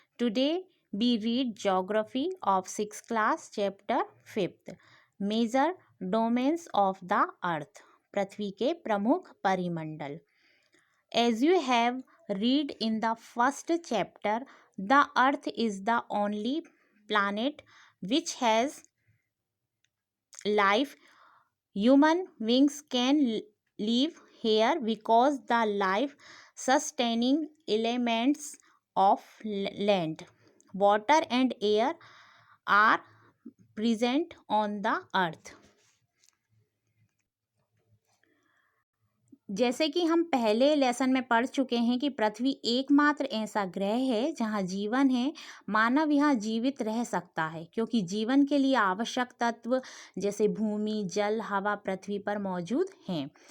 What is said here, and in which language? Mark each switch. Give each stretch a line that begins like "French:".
English: Today we read Geography of 6th class chapter 5th. Major domains of the earth.
Hindi: पृथ्वी के प्रमुख परिमंडल.
English: As you have read in the first chapter, the earth is the only planet which has life. Human beings can live here because the life sustaining elements of land, water and air are present on the earth.
Hindi: जैसे कि हम पहले lesson में पढ़ चुके हैं कि पृथ्वी एकमात्र ऐसा ग्रह है जहाँ जीवन है, मानव यहाँ जीवित रह सकता है क्योंकि जीवन के लिए आवश्यक तत्व जैसे भूमि, जल, हवा पृथ्वी पर मौजूद हैं।